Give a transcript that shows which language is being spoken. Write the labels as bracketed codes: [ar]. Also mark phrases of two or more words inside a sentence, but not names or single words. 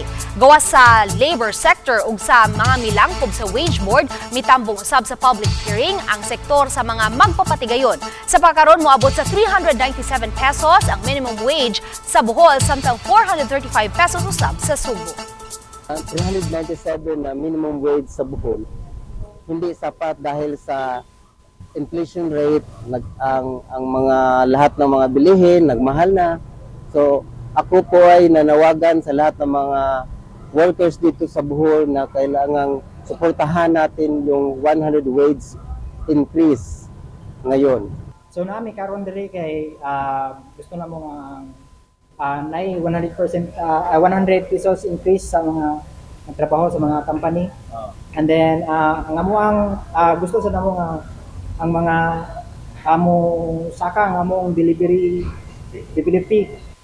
[ceb] Gawas sa [en] labor sector [ceb] ug sa mga milangkob sa [en] wage board, [ceb] mitambong usab sa [en] public hearing [ceb] ang sektor sa mga magpapatigayon. Sa pagkaron moabot sa 397 pesos ang [en] minimum wage [ceb] sa Bohol samtang 435 pesos usab sa Subo. [tl] 397 na [en] minimum wage [tl] sa Bohol hindi sapat dahil sa [en] inflation rate, [tl] ang mga lahat ng mga bilihin nagmahal na. So ako po ay nanawagan sa lahat ng mga workers dito sa Bohol na kailangang suportahan natin yung 100 [en] wage increase [tl] ngayon. [ceb] So nami karon diri kay gusto na mo nay 100% 100 pesos increase sa mga trabaho sa mga company. [en] And then [ceb] ang amuang gusto sa namo nga ang mga amo saka ang among [en] delivery fee